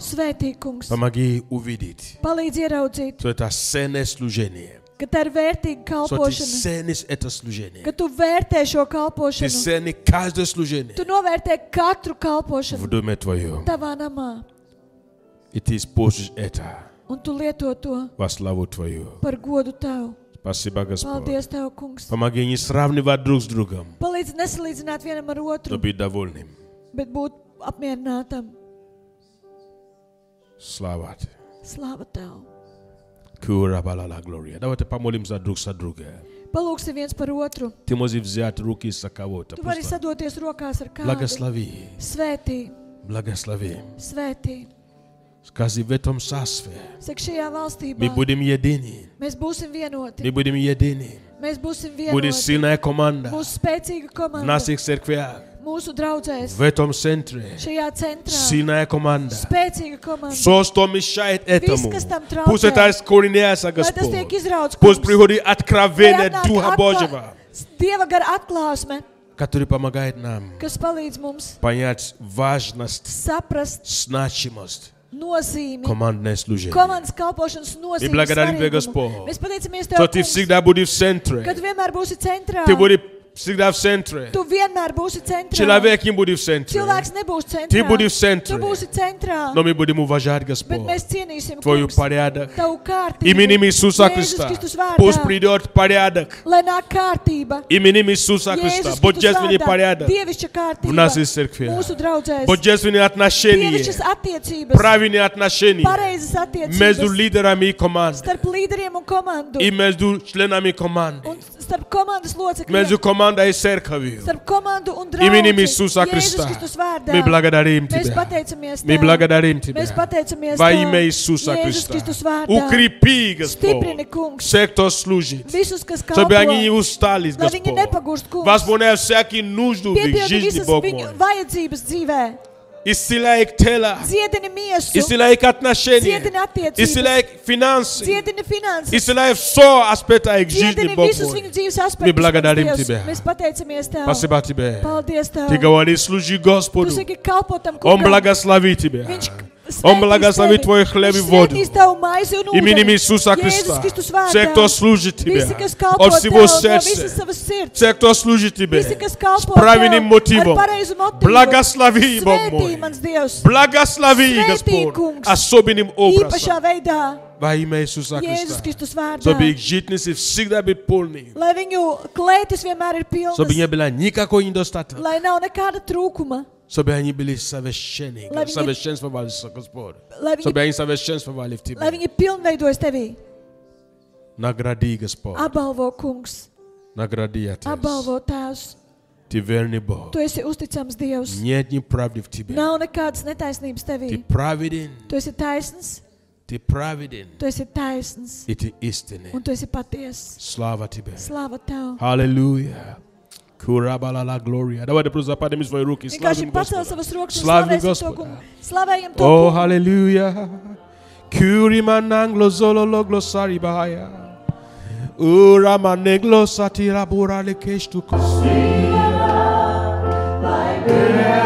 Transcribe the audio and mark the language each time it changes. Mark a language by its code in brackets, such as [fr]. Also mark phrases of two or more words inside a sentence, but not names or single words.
[lv] Svētī, kungs. [ru] Помоги увидеть, [lv] Palīdzi ieraudzīt, [ru] что это ценное служение. [lv] ka tā ir vērtīga [ru] Что ты [lv] kalpošana, [ru] ценишь это служение. [lv] ka tu vērtē šo [ru] Ты [lv] kalpošanu. [ru] ценишь каждое служение [lv] Tu novērtē katru [ru] в [lv] kalpošanu [ru] доме Твоем. [lv] tavā namā, [ru] И ты используешь это [lv] un tu lieto to [ru] во славу Твою. [lv] par godu Tev. [ru] Спасибо, Господь. [lv] Paldies Tev, kungs. [ru] Помоги не сравнивать друг с другом, [lv] Palīdzi nesalīdzināt vienam ar [ru] но [lv] otru, [ru] быть довольным. [lv] bet būt apmierinātam. [ru] Слава Тебе. [lv] Slāva Tev. Кура балала глория. [ru] Давайте помолимся друг за друга. [lv] Palūksim viens par otru. [ru] Ты можешь взять руки за кого-то. [lv] Tu vari [ru] Просто [lv] sadoties rokās ar kādu. [ru] благослови. [lv] Svētī, [ru] Благослови. [lv] svētī. [ru] Скажи, в этом царстве [lv] Saka, šajā [ru] мы [lv] valstībā [ru] будем едины. [lv] mēs būsim vienoti. [ru] Мы будем едины. [lv] Mēs būsim [ru] Будет [lv] vienoti. [ru] сильная команда [lv] Mūsu spēcīga [ru] в [lv] komanda, [ru] наших церквях. [lv] mūsu draudzēs, [ru] В этом центре [lv] šajā centrā. [ru] сильная команда. [lv] Spēcīga komanda. [ru] Все, что мешает этому, [lv] kas tam traucē, [ru] пусть это искореняется, [lv] Lai tas [ru] Господь. [lv] tiek izrauts, [ru] Пусть [lv] kungs. [ru] приходит откровение [lv] Lai atnāk [ru] Духа Божьего, [lv] Dieva gara atklāsme, [ru] который помогает нам [lv] kas palīdz mums [ru] понять важность, [lv] saprast [ru] значимость [lv] nozīmi, [ru] командное служение. [lv] komandas kalpošanas [ru] Мы [lv] nozīmi. [ru] благодарим Тебя, [lv] svarīgumu. [ru] Господь, [lv] Mēs pateicamies [ru] что [lv] Tev, [ru] Ты [lv] kungs, [ru] всегда будешь в центре. [lv] ka Tu vienmēr būsi centrā. [ru] Ты будешь всегда в центре. [lv] Tu vienmēr būsi centrā. [ru] Человек не будет в центре. [lv] Cilvēks nebūs centrā. [ru] Ты будешь в центре. [lv] Tu būsi centrā. [ru] Но мы будем уважать, [lv] Bet [ru] Господь, [lv] mēs cienīsim, [ru] Твою [lv] kungs, [ru] порядок. [lv] Tavu kārtību. [ru] Именем Иисуса [lv] Jēzus [ru] Христа. [lv] Kristus vārdā. [ru] Пусть придет порядок. [lv] Lai nāk kārtība. [ru] Именем Иисуса Христа. [lv] Jēzus Kristus [ru] Божественный [lv] vārdā. [ru] порядок [lv] Dievišķa kārtība. [ru] в нашей церкви. [lv] Mūsu draudzēs. [ru] Божественные отношения. [lv] Dievišķas attiecības. [ru] Правильные отношения [lv] Pareizas [ru] между [lv] attiecības. [ru] лидерами команды [lv] Starp līderiem un komandu. [ru] и между членами команды. [lv] Un Starp komandas [ru] между [lv] locekļiem, [ru] командой и церковью. [lv] starp komandu un [ru] Именем [lv] draugu. [ru] Иисуса [lv] Jēzus [ru] Христа. [lv] Kristus vārdā. [ru] Мы благодарим [lv] Mēs [ru] Тебя. [lv] pateicamies [ru] Мы [lv] Tev. [ru] благодарим Тебя. [lv] Mēs pateicamies [ru] Во [lv] Tev. [ru] имя Иисуса [lv] Jēzus [ru] Христа. [lv] Kristus vārdā. [ru] Укрепи, [lv] Stiprini, [ru] Господь, [lv] kungs, [ru] все, кто служит, [lv] visus, kas [ru] чтобы они не [lv] kalpo, [ru] устали, [lv] lai viņi [ru] Господь. [lv] nepagūst, kungs. [ru] Восполняй всякие нужды в их [lv] Piepildi [ru] жизни, [lv] visas [ru] Бог [lv] viņu [ru] мой. [lv] vajadzības dzīvē. [ru] Исцеляй их тело, [lv] Dziedini miesu, [ru] исцеляй их отношения, [lv] dziedini attiecības, [ru] исцеляй их финансы, [lv] dziedini finanses, [ru] исцеляй все аспекты их жизни, [lv] dziedini [ru] Бог [lv] visus [ru] мой. [lv] viņu dzīves [ru] Мы [lv] aspektus. [ru] благодарим [lv] Dievs. [ru] Тебя. [lv] Mēs pateicamies Tev. [ru] Спасибо Тебе. [lv] Paldies Tev. [ru] Ты говоришь, служи [lv] Tu [ru] Господу. [lv] saki, kalpo tam [ru] Он [lv] kungam. [ru] благословит тебя. [lv] Viņš [ru] Он благословит твой хлеб и воду. [lv] Viņš svētīs tavu maizi un [ru] Именем [lv] ūdeni. [ru] Иисуса [lv] Jēzus [ru] Христа. [lv] Kristus vārdā. [ru] Все, кто служит Тебе [lv] Visi, kas kalpo [ru] от [lv] Tev [ru] всего [lv] no visas [ru] сердца. [lv] savas sirds. [ru] Все, кто служит Тебе [lv] Visi, kas [ru] с [lv] kalpo [ru] правильным [lv] Tev [ru] мотивом. [lv] ar pareizu motīvu. [ru] Благослови, Бог [lv] Svētī, [ru] мой. [lv] mans Dievs. [ru] Благослови, [lv] Svētī, [ru] Господь, [lv] kungs. [ru] особенным [lv] Īpašā [ru] образом. [lv] veidā. [ru] Во имя Иисуса [lv] Jēzus [ru] Христа. [lv] Kristus vārdā. [ru] Чтобы их житницы всегда быть полны. [lv] Lai viņu klētis vienmēr ir [ru] Чтобы не [lv] pilnas. [ru] было никакой недостатка. [lv] Lai nav nekāda trūkuma. [ru] Чтобы они были совершенны. [lv] Lai viņi- [ru] Совершенствовались, Господь. [lv] Lai [ru] Чтобы [lv] viņi, [ru] они совершенствовали в [lv] lai [ru] Тебе. [lv] viņi pilnveidojas tevī. [ru] Награди, Господь. [lv] Apbalvo, kungs. [ru] Награди, Отец. [lv] Apbalvo, Tēvs. [ru] Ты верный Бог. [lv] Tu esi uzticams Dievs. [ru] Нет неправды в Тебе. [lv] Nav nekādas netaisnības [ru] Ты [lv] tevī. [ru] праведен. [lv] Tu esi taisns, [ru] Ты праведен. [lv] tu esi taisns, [ru] И ты истинный. [lv] un tu esi patiess. [ru] Слава Тебе. [lv] Slava Tev. Аллилуйя. Курабалала глория. [ru] Давайте просто поднимем свои руки. [lv] Vienkārši [ru] Славим [lv] pacel [ru] Господа. [lv] savas rokas un [ru] Славим [lv] slavēsim to [ru] Господа. [lv] kungu. Slavējam to [ru] О, [lv] kungu. [ru] аллилуйя. Кюриманангло зололо глосари бахая. Ураманегло сатира бурале кештукос.